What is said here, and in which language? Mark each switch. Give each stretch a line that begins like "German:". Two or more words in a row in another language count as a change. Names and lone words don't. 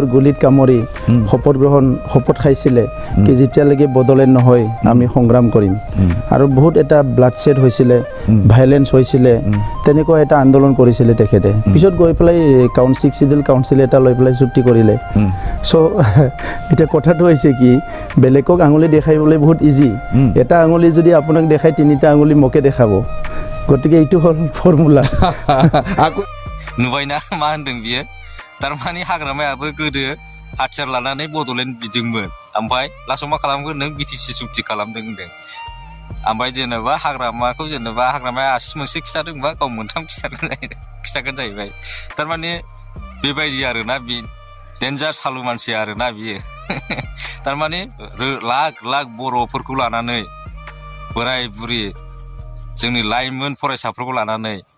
Assamese: গুলিত কামৰি শপত খাইছিলে কি যেতিয়ালৈকে বডলেণ্ড নহয় আমি সংগ্ৰাম কৰিম আৰু বহুত এটা ব্লাডশ্বেড হৈছিলে ভাইলেন্স হৈছিলে তেনেকুৱা এটা আন্দোলন কৰিছিলে তেখেতে পিছত গৈ পেলাই কাউন্সিল এটা লৈ পেলাই চুক্তি কৰিলে চ' এতিয়া কথাটো হৈছে কি বেলেগক আঙুলি দেখাইবলৈ বহুত ইজি এটা আঙুলি যদি আপোনাক দেখাই তিনিটা আঙুলি মোকে দেখাব গতিকে এইটো হ'ল ফৰ্মুলা
Bodo: নুबायना मा होनदों बियो थारमाने हाग्रामायाबो गोदो हाथियार लानानै बड'लेण्ड बिदोंमोन ओमफ्राय लास्टआव मा खालामगोन नों बिटिसि सुक्ति खालामदों होनदों ओमफ्राय जेनेबा हाग्रामाया आसि मोनसे खिथादोंबा गाव मोनथाम खिथागोन जाहैबाय थारमाने बेबायदि आरोना बे डेन्जार सालु मानसि आरोना बियो थारमाने लाख बर'फोरखौ लानानै बोराय बुरि जोंनि लाइमोन फरायसाफोरखौ लानानै